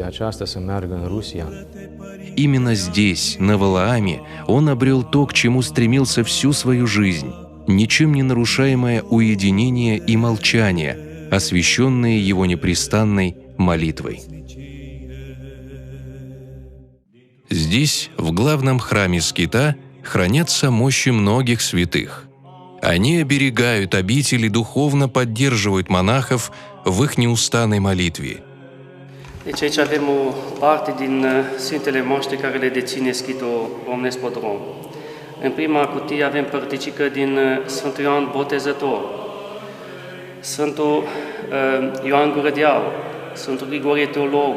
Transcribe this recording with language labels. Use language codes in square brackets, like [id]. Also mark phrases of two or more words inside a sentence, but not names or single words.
[ru] Именно здесь, на Валааме, он обрел то, к чему стремился всю свою жизнь, ничем не нарушаемое уединение и молчание, освященные его непрестанной молитвой. Здесь, в главном храме скита, хранятся мощи многих святых. Они оберегают обитель и духовно поддерживают монахов в их неустанной молитве. [ro] Deci aici avem o parte din Sfintele Moaște care le deține schitul Românesc Podrom. În prima cutie avem părticică din Sfântul Ioan Botezător, Sfântul Ioan Gură de Aur, Sfântul Grigorie Teolog,